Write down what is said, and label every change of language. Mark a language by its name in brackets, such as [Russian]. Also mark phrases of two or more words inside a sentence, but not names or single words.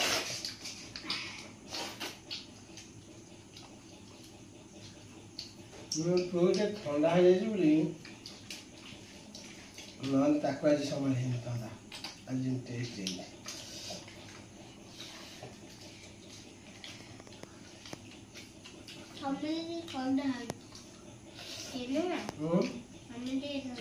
[Odia] ପୁଅଟେ ଥଣ୍ଡା ହେଇଯାଇଛି ବୋଲି ନହେଲେ ତାକୁ ଆଜି ସମ୍ଭାଳି ହେଇନଥାନ୍ତା ଆଜି ଟେଷ୍ଟ ହେଇଛି [Hindi] हमें ठंडा है ये ना हमें दे दो